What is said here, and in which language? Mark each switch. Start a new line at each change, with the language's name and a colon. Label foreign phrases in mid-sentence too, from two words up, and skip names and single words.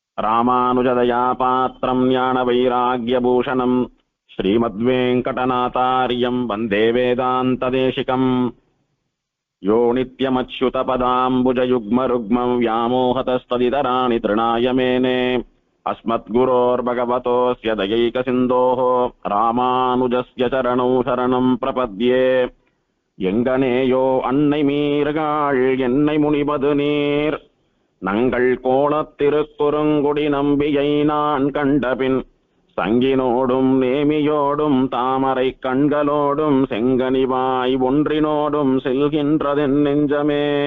Sanskrit: रामानुजदया पात्रम् ज्ञान वैराग्यभूषणम् श्रीमद्वेङ्कटनाथार्यम् वन्दे वेदान्तदेशिकम्. यो नित्यमच्युतपदाम्बुजयुग्मरुक्मम् व्यामोहतस्तदितराणि तृणाय मेने अस्मद्गुरोर्भगवतोऽस्य दयैकसिन्धोः रामानुजस्य चरणौ शरणं प्रपद्ये.
Tamil: எங்கனேயோ அன்னை மீர்காள் என்னை முனிபது நீர் நங்கள் கோலத்திருக்குறுங்குடி நம்பியை நான் கண்டபின் சங்கினோடும் நேமியோடும் தாமரை கண்களோடும் செங்கனிவாய் ஒன்றினோடும் செல்கின்றதென் நெஞ்சமே.